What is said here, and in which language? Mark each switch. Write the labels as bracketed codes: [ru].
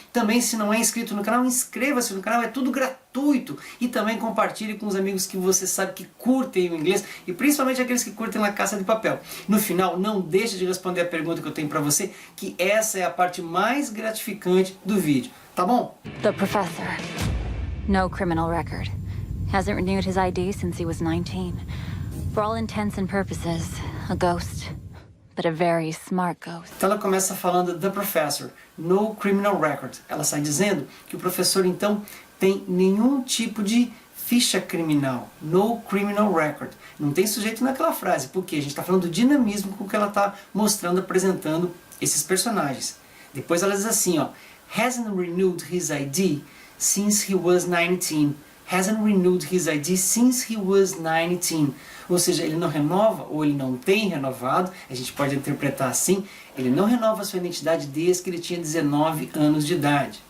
[pt] Também, se não é inscrito no canal, inscreva-se no canal, é tudo gratuito. E também compartilhe com os amigos que você sabe que curtem o inglês e principalmente aqueles que curtem La Casa de Papel. No final, não deixe de responder a pergunta que eu tenho para você, que essa é a parte mais gratificante do vídeo, tá bom? [en] The professor. No criminal record. Hasn't renewed his ID since he was 19. For all intents and purposes, a ghost. But a very smart ghost. [pt] Então ela começa falando [en] The Professor, no criminal record. [pt] Ela sai dizendo que o professor então tem nenhum tipo de ficha criminal. [en] No criminal record. [pt] Não tem sujeito naquela frase, porque a gente está falando do dinamismo com que ela está mostrando, apresentando esses personagens. Depois ela diz assim, ó, [en] hasn't renewed his ID since he was 19. Hasn't renewed his ID since he was 19. [pt] Ou seja, ele não renova, ou ele não tem renovado, a gente pode interpretar assim, ele não renova sua identidade desde que ele tinha 19 anos de idade.